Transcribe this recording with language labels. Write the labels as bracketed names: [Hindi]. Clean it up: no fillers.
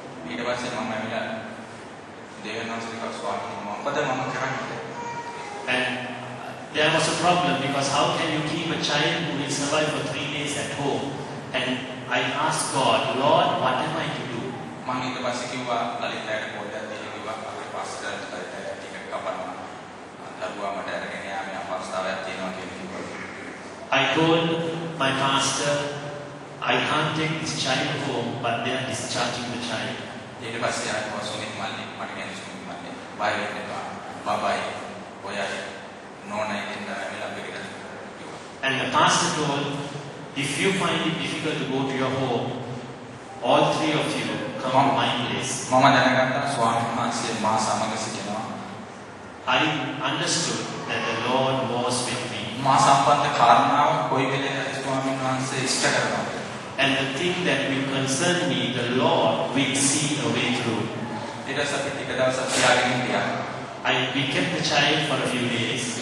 [Sinhala] ඊට පස්සේ මම ඇවිල්ලා දෙවියන් වහන්සේට ස්වාමීන් මොකද මම කරන්නේ? [English] And there was a problem because how can you keep a child who will survive for 3 days at home? And I asked God, Lord, what am I to do? [Sinhala] මම ඊට පස්සේ කිව්වා ලලිතයට පොඩ්ඩක් දෙන්න කිව්වා අපේ පාස්ටර්ට ටිකට් කපන්න. දරුවා මට අරගෙන යාමේ අවස්ථාවක් තියෙනවා කියලා කිව්වා. [English] I told my pastor, I can't take this child home, but they are discharging the child. [Sinhala] ඊට පස්සේ ආයෙත් සුනිත් මල්ලි මට කියන්නේ සුනිත් මල්ලි බය වෙන්න එපා. බබයි ඔයයි නෝනයි දෙන්න ඇවිල්ලා අපිට කිව්වා. [English] And the pastor told, if you find it difficult to go to your home, all 3 of you come to my place. [Sinhala] මම දැනගත්තා ස්වාමීන් වහන්සේ මා සමග සිටිනවා. [English] I understood that the Lord was with me. [Sinhala] මා සම්බන්ධ කාරණාව කොයි වෙලේද ස්වාමීන් වහන්සේ ඉෂ්ට කරනවා. [English] And the thing that will concern me, the Lord will see a way through. [Sinhala] ඊට පස්සේ අපි ටික දවසක් තියාගෙන හිටියා. [English] We kept the child for a few days.